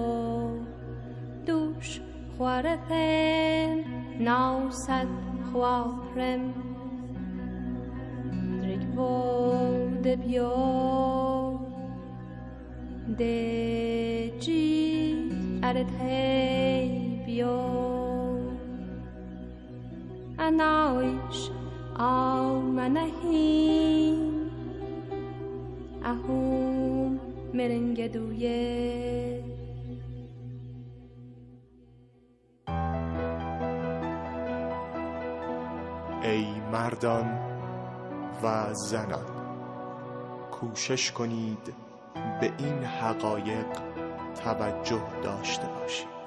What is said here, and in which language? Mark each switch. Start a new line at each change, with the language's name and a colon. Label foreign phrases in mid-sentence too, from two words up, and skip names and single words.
Avestan: dush khwarathen nausat khwaprem drikvo debio de ji arthei bio anaish au manahim ahum merengeduye.
Persian: ای مردان و زنان، کوشش کنید به این حقایق توجه داشته باشید.